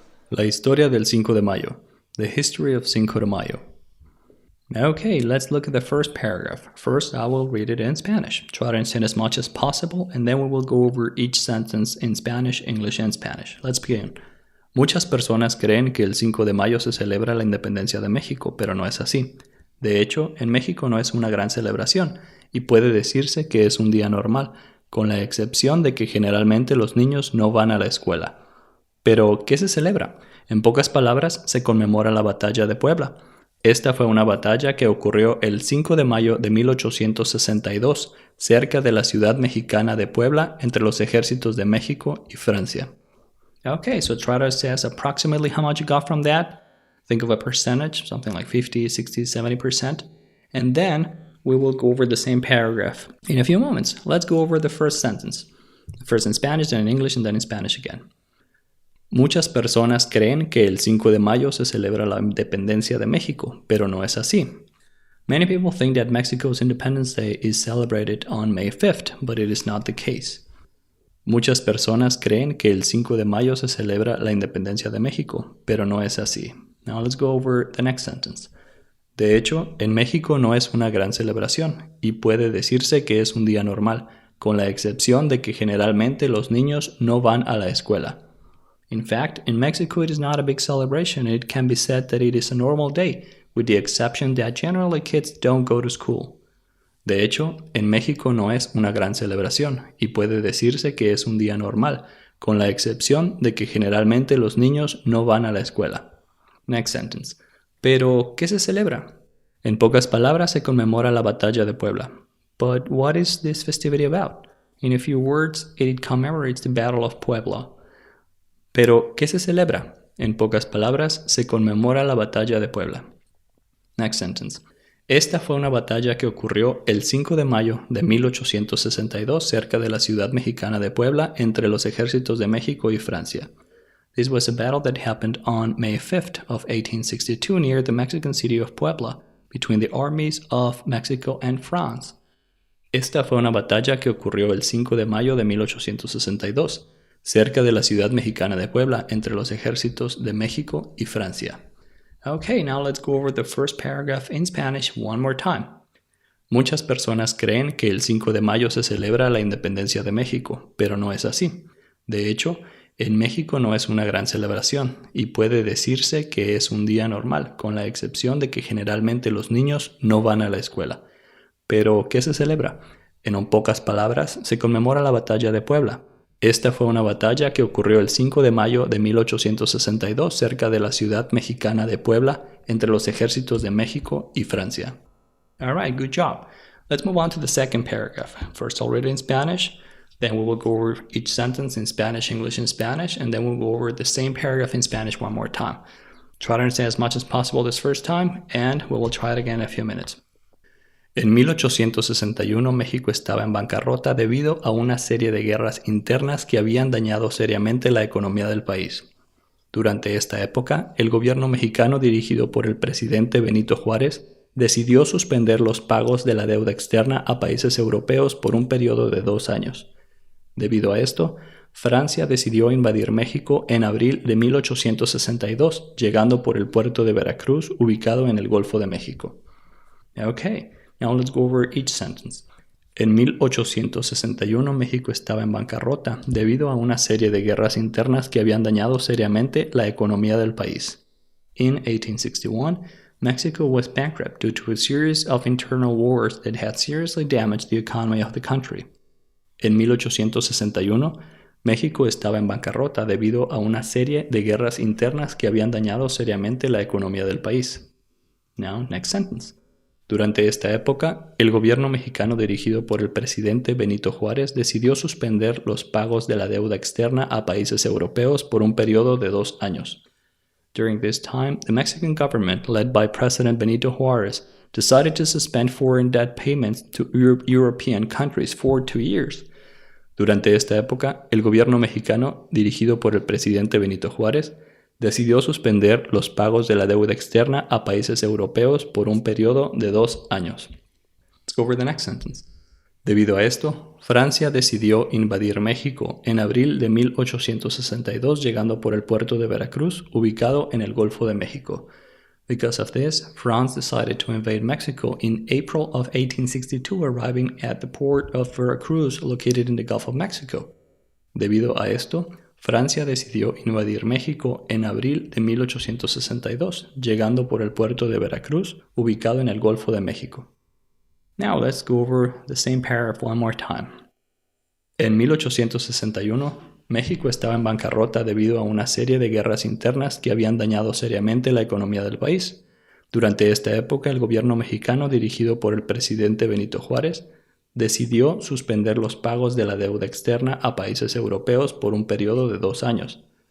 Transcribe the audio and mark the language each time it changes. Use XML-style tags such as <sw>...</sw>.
<es>La historia del 5 de Mayo.</es> <en>The history of Cinco de Mayo. Okay, let's look at the first paragraph. First, I will read it in Spanish. Try to understand as much as possible, and then we will go over each sentence in Spanish, English, and Spanish. Let's begin.</en> <es>Muchas personas creen que el 5 de mayo se celebra la independencia de México, pero no es así. De hecho, en México no es una gran celebración, y puede decirse que es un día normal, con la excepción de que generalmente los niños no van a la escuela. Pero, ¿qué se celebra? En pocas palabras, se conmemora la batalla de Puebla. Esta fue una batalla que ocurrió el 5 de mayo de 1862, cerca de la ciudad mexicana de Puebla, entre los ejércitos de México y Francia.</es> <en>Okay, so try to assess approximately how much you got from that. Think of a percentage, something like 50, 60, 70%. And then we will go over the same paragraph in a few moments. Let's go over the first sentence. First in Spanish, then in English, and then in Spanish again.</en> <es>Muchas personas creen que el 5 de mayo se celebra la independencia de México, pero no es así.</es> <en>Many people think that Mexico's Independence Day is celebrated on May 5th, but it is not the case.</en> <es>Muchas personas creen que el 5 de mayo se celebra la independencia de México, pero no es así.</es> <en>Now let's go over the next sentence.</en> <es>De hecho, en México no es una gran celebración, y puede decirse que es un día normal, con la excepción de que generalmente los niños no van a la escuela.</es> <en>In fact, in Mexico it is not a big celebration and it can be said that it is a normal day, with the exception that generally kids don't go to school.</en> <es>De hecho, en México no es una gran celebración y puede decirse que es un día normal, con la excepción de que generalmente los niños no van a la escuela.</es> <en>Next sentence.</en> <es>Pero, ¿qué se celebra? En pocas palabras se conmemora la batalla de Puebla.</es> <en>But what is this festivity about? In a few words, it commemorates the Battle of Puebla.</en> <es>Pero, ¿qué se celebra? En pocas palabras, se conmemora la batalla de Puebla.</es> <en>Next sentence.</en> <es>Esta fue una batalla que ocurrió el 5 de mayo de 1862 cerca de la ciudad mexicana de Puebla entre los ejércitos de México y Francia. This was a battle that happened on May 5th of 1862 near the Mexican city of Puebla between the armies of Mexico and France. Esta fue una batalla que ocurrió el 5 de mayo de 1862 cerca de la ciudad mexicana de Puebla, entre los ejércitos de México y Francia.</es> <en>Okay, now let's go over the first paragraph in Spanish one more time.</en> <es>Muchas personas creen que el 5 de mayo se celebra la independencia de México, pero no es así. De hecho, en México no es una gran celebración, y puede decirse que es un día normal, con la excepción de que generalmente los niños no van a la escuela. Pero, ¿qué se celebra? En pocas palabras, se conmemora la batalla de Puebla. Esta fue una batalla que ocurrió el 5 de mayo de 1862 cerca de la ciudad mexicana de Puebla entre los ejércitos de México y Francia.</es> <en>Alright, good job. Let's move on to the second paragraph. First I'll read it in Spanish, then we will go over each sentence in Spanish, English, and Spanish, and then we'll go over the same paragraph in Spanish one more time. Try to understand as much as possible this first time, and we will try it again in a few minutes.</en> <es>En 1861 México estaba en bancarrota debido a una serie de guerras internas que habían dañado seriamente la economía del país. Durante esta época, el gobierno mexicano dirigido por el presidente Benito Juárez decidió suspender los pagos de la deuda externa a países europeos por un periodo de 2 años. Debido a esto, Francia decidió invadir México en abril de 1862, llegando por el puerto de Veracruz, ubicado en el Golfo de México.</es> <en>Okay, now let's go over each sentence.</en> <es>En 1861 México estaba en bancarrota debido a una serie de guerras internas que habían dañado seriamente la economía del país.</es> <en>In 1861, Mexico was bankrupt due to a series of internal wars that had seriously damaged the economy of the country.</en> <es>En 1861, México estaba en bancarrota debido a una serie de guerras internas que habían dañado seriamente la economía del país.</es> <en>Now, next sentence.</en> <es>Durante esta época, el gobierno mexicano dirigido por el presidente Benito Juárez decidió suspender los pagos de la deuda externa a países europeos por un periodo de 2 años.</es> <en>During this time, the Mexican government, led by President Benito Juárez, decided to suspend foreign debt payments to European countries for 2 years.</en> <es>Durante esta época, el gobierno mexicano, dirigido por el presidente Benito Juárez, decidió suspender los pagos de la deuda externa a países europeos por un periodo de 2 años.</es> <en>Let's go over the next sentence.</en> <es>Debido a esto, Francia decidió invadir México en abril de 1862, llegando por el puerto de Veracruz, ubicado en el Golfo de México.</es> <en>Because of this, France decided to invade Mexico in April of 1862, arriving at the port of Veracruz, located in the Gulf of Mexico.</en> <es>Debido a esto, Francia decidió invadir México en abril de 1862, llegando por el puerto de Veracruz, ubicado en el Golfo de México.</es> <en>Now let's go over the same paragraph one more time.</en> <es>En 1861, México estaba en bancarrota debido a una serie de guerras internas que habían dañado seriamente la economía del país. Durante esta época, el gobierno mexicano, dirigido por el presidente Benito Juárez, decidió suspender los pagos de la deuda externa a países europeos por un periodo de 2 años.</es>